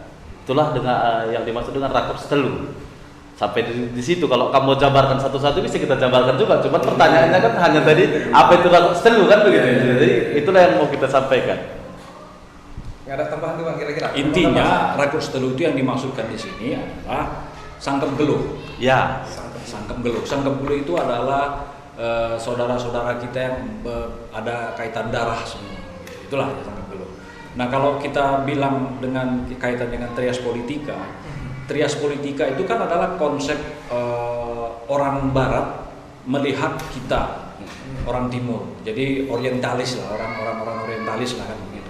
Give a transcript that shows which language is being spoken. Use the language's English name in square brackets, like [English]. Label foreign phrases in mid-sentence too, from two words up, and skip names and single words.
[Indonesian] Itulah dengan yang dimaksud dengan [Batak Karo] rakop setelu. [Indonesian] Sampai di situ kalau kamu jabarkan satu-satu bisa kita jabarkan juga. Cuma pertanyaannya kan hanya tadi apa itu [Batak Karo] rakop setelu [Indonesian] kan begitu. Jadi itulah yang mau kita sampaikan. Nggak ada tambahan tuh Bang kira-kira. Intinya [Batak Karo] rakop setelu [Indonesian] itu yang dimaksudkan di sini adalah [Batak Karo] sangkem geluh. [Indonesian] Ya. [Batak Karo] Sangkem geluh. Sangkem geluh [Indonesian] itu adalah saudara-saudara kita yang ada kaitan darah semua. Itulah [Batak Karo] sangkem geluh. [Indonesian] Nah kalau kita bilang dengan kaitan dengan trias politika. Trias politika itu kan adalah konsep orang Barat melihat kita orang Timur, jadi orientalis lah, orang-orang orientalis lah kan begitu.